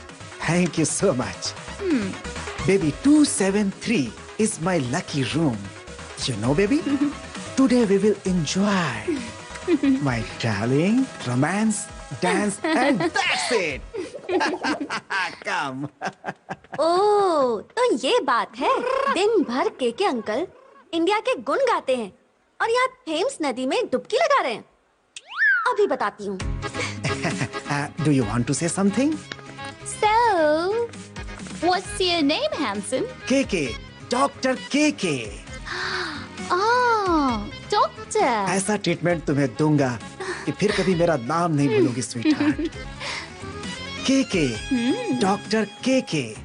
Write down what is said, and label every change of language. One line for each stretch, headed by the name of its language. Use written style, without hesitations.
English: Thank you so much. Baby, 273 is my lucky room. You know, baby, today we will enjoy my darling, romance, dance, and that's it. Come.
Hindi: ओह, तो ये बात है। दिन भर के uncle India के गुण गाते हैं और यहाँ थेम्स नदी में डुबकी लगा रहे हैं। अभी बताती हूँ।
English: Do you want to say something? So, what's your name, handsome? KK, Dr. KK. Oh, doctor.
Hindi: ऐसा ट्रीटमेंट तुम्हें दूंगा कि फिर कभी मेरा नाम नहीं भूलोगी, स्वीटहार्ट। KK, doctor KK।